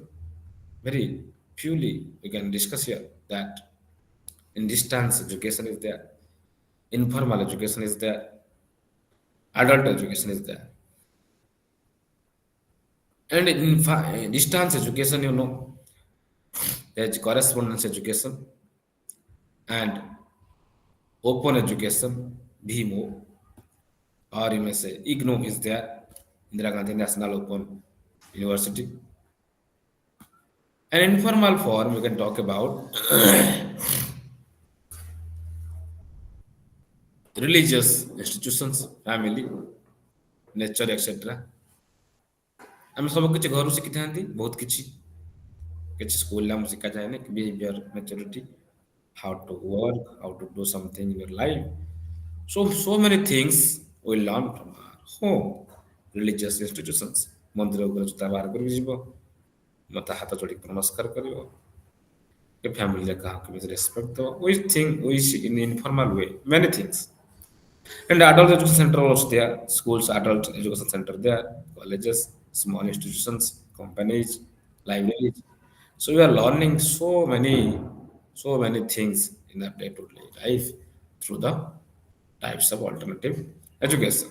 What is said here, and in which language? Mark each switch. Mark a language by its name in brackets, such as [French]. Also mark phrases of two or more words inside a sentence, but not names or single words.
[English] Very purely, we can discuss here that in distance education is there, informal education is there, adult education is there, and in distance education, there's correspondence education, and open education, BMO, or you may say IGNO is there, Indira Gandhi National Open University. An informal form we can talk about religious institutions, family, nature, etc. [Odia] ଆମେ ସବୁ କିଛି ଘରୁ ଶିଖିଥାନ୍ତି ବହୁତ କିଛି ସ୍କୁଲରେ ଆମକୁ ଶିଖାଯାଏନି [English] behavior maturity how to work, how to do something in your life. So many things we learn from our home, religious institutions. [Odia] ମନ୍ଦିର ଉପରେ ଜୋତା ବାହାର କରିକି ଯିବ, ମତେ ହାତ ଯୋଡ଼ିକି ନମସ୍କାର କରିବ, ଏ ଫ୍ୟାମିଲିରେ କାହାକୁ କେମିତି ରେସ୍ପେକ୍ଟ ଦେବ. [English] We think we see in informal way many things. And adult education center also there, schools, adult education center there, colleges, small institutions, companies, libraries. So we are learning so many things in our day-to-day life through the types of alternative education.